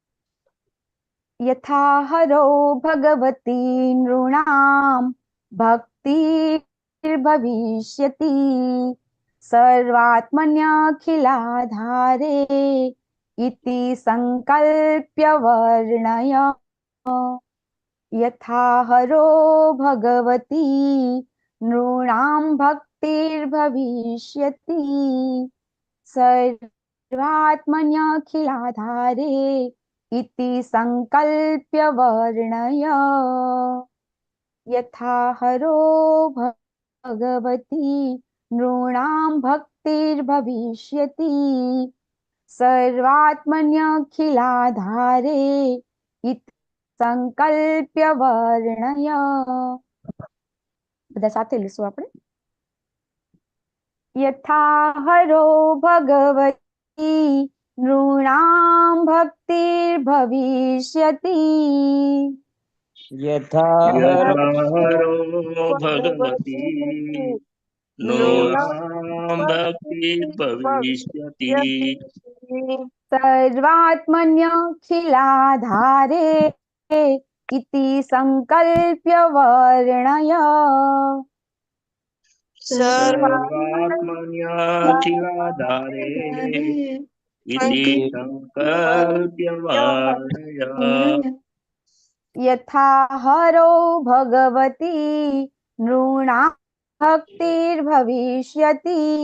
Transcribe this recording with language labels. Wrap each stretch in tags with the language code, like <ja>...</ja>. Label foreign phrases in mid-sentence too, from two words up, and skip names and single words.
<sa>यथा हरो भगवती नृणाम भक्ति भविष्यति सर्वात्मन्यखिलाधारे इति संकल्प्य वर्णय. यथा हरो भगवती नृणां भक्तिर्भविष्यति सर्वात्मन्यखिलाधारे इति संकल्प्य वर्णय. यथा हरो भगवती नृणां भक्तिर्भविष्यति सर्वात्मन्यखिलाधारे इति संकल्प्य वर्णय.</sa> <gu>બધા સાથે લઈશું આપણે.</gu> <sa>यथा हरो भगवती नृणाम भक्तिर्भविष्यति યથા यथा हरो भगवती नृणाम भक्तिर्भविष्यति સર્વાત્મન્યખિલાધારે इति संकल्प्य वर्णय. सर्वात्मन्यखिलाधारे इति संकल्प्य वर्णय. यथा हरो भगवती नृणां भक्तिर्भविष्यति</sa>